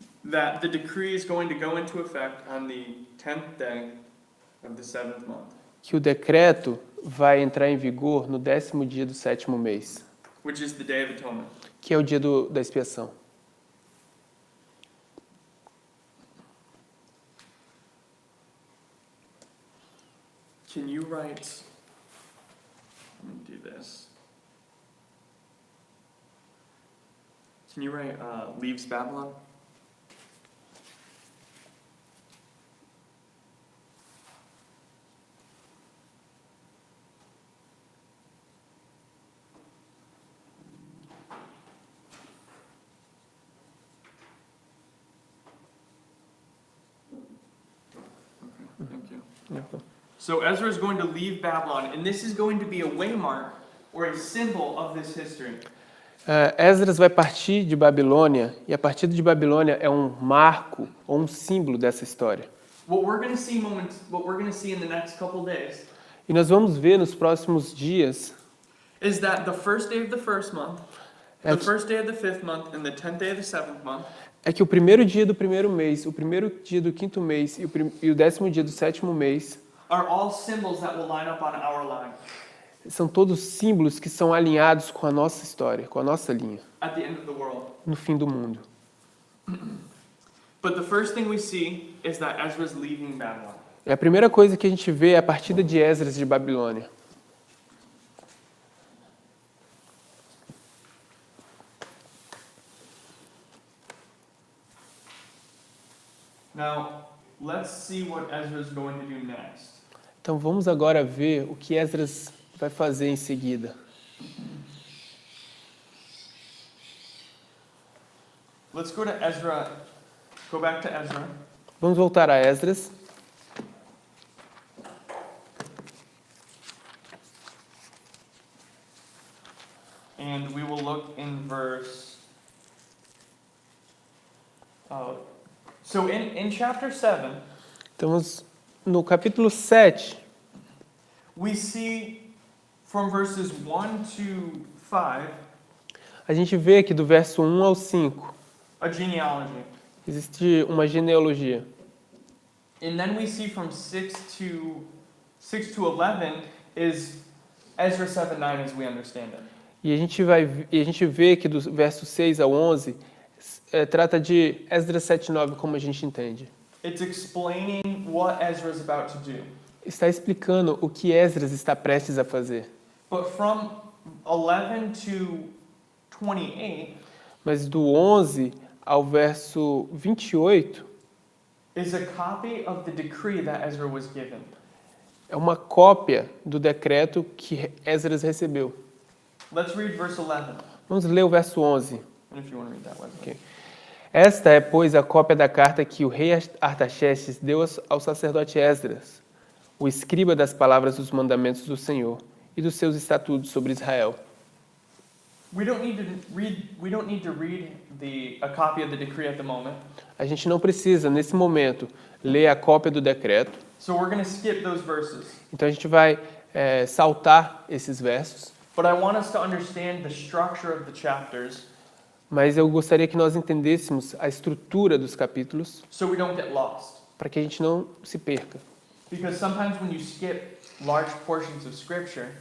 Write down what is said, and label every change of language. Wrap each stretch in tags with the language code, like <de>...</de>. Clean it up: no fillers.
<en>that the decree is going to go into effect on the 10th day of the 7th month,</en> <pt>que o decreto vai entrar em vigor no 10º dia do 7º mês,</pt> <en>which is the Day of Atonement.</en> <pt>que é o dia da expiação.</pt> <en>Can you write, let me do this. Can you write leaves Babylon? Okay, thank you. So Ezra is going to leave Babylon, and this is going to be a waymark or a symbol of this history.</en> <pt>Esdras vai partir de Babilônia, e a partida de Babilônia é um marco ou um símbolo dessa história.</pt> <en>What we're going to see in the next couple days</en> <pt>E nós vamos ver nos próximos dias</pt> <en>is that the first day of the first month, the</en> <pt>é,</pt> <en>first day of the fifth month, and the 10th day of the seventh month</en> <pt>é que o primeiro dia do primeiro mês, o primeiro dia do quinto mês e o 10º dia do 7º mês</pt> <en>are all symbols that will line up on our line</en> <pt>são todos símbolos que são alinhados com a nossa história, com a nossa linha,</pt> <en>at the end of the world.</en> <pt>no fim do mundo.</pt> <en>But the first thing we see is that Ezra's leaving Babylon.</en> <pt>E a primeira coisa que a gente vê é a partida de Esdras de Babilônia.</pt> <en>Now, let's see what Ezra's going to do next.</en> <pt>Então vamos agora ver o que Esdras vai fazer em seguida.</pt> <en>Let's go to Ezra. Go back to Ezra.</en> <pt>Vamos voltar a Esdras.</pt> <en>And we will look in verse. So in chapter 7,</en> <pt>Estamos no capítulo 7.</pt> <en>we see from verses 1 to 5</en> <pt>A gente vê aqui do verso 1 ao 5.</pt> <en>a genealogy.</en> <pt>Existe uma genealogia.</pt> <en>And then we see from 6 to 11 is Ezra 7:9 as we understand it.</en> <pt>E a gente vê que do verso 6 ao 11 trata de Esdras 7:9 como a gente entende.</pt> <en>It's explaining what Ezra is about to do.</en> <pt>Está explicando o que Esdras está prestes a fazer.</pt> <en>But from 11 to 28</en> <pt>Mas do 11 ao verso 28</pt> <en>is a copy of the decree that Ezra was given.</en> <pt>é uma cópia do decreto que Esdras recebeu.</pt> <en>Let's read verse 11.</en> <pt>Vamos ler o verso 11.</pt> <en>And if you want to read that, Wesley.</en> <pt>Ok. Esta é, pois, a cópia da carta que o rei Artaxerxes deu ao sacerdote Esdras, o escriba das palavras dos mandamentos do Senhor e dos seus estatutos sobre Israel.</pt> <en>We don't need to read a copy of the decree at the moment.</en> <pt>A gente não precisa, nesse momento, ler a cópia do decreto.</pt> <en>So we're going to skip those verses.</en> <pt>Então a gente vai saltar esses versos.</pt> <en>But I want us to understand the structure of the chapters</en> <pt>Mas eu gostaria que nós entendêssemos a estrutura dos capítulos</pt> <en>so we don't get lost.</en> <pt>para que a gente não se perca.</pt> <en>Because sometimes when you skip large portions of scripture,</en>